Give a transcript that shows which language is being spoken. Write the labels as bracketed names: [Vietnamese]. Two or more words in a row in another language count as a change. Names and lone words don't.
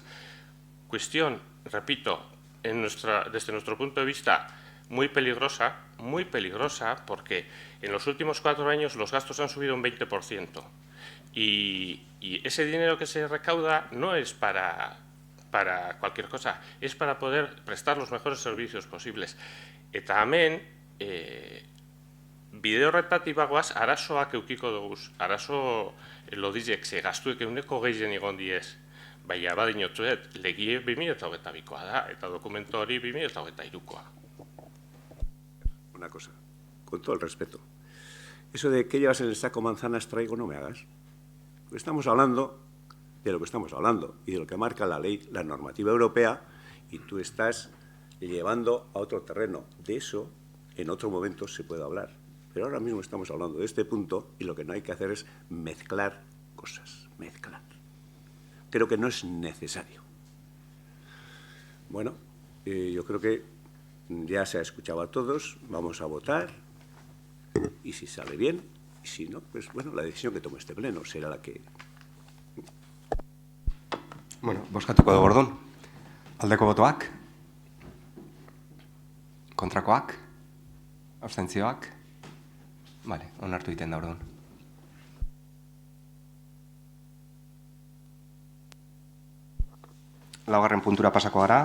[Spanish] Cuestión, repito, desde nuestro punto de vista, muy peligrosa, porque en los últimos 4 años los gastos han subido un 20%. Y ese dinero que se recauda no es para cualquier cosa, es para poder prestar los mejores servicios posibles. [Basque] Eta hemen, bide horretatik bagoaz, arazoak eukiko duguz, arazo lodizek, ze gastuek euneko gehien egon diez, baina badinotzuet, legie 2022koa da, eta dokumento hori 2023koa. [Spanish] Una cosa, con todo el respeto. Eso de que llevas en el saco manzanas traigo, no me hagas. Estamos hablando de lo que estamos hablando y de lo que marca la ley, la normativa europea, y tú estás llevando a otro terreno. De eso, en otro momento se puede hablar. Pero ahora mismo estamos hablando de este punto y lo que no hay que hacer es mezclar cosas, mezclar. Creo que no es necesario. Bueno, yo creo que ya se ha escuchado a todos, vamos a votar y si sale bien, y si no, pues bueno, la decisión que tome este pleno será la que... [Basque] Bueno, bozkatuko dugu orduan. Aldeko botoak? Kontrakoak? Abstentzioak? Vale, onartu egiten da orduan. Laugarren puntura pasako gara.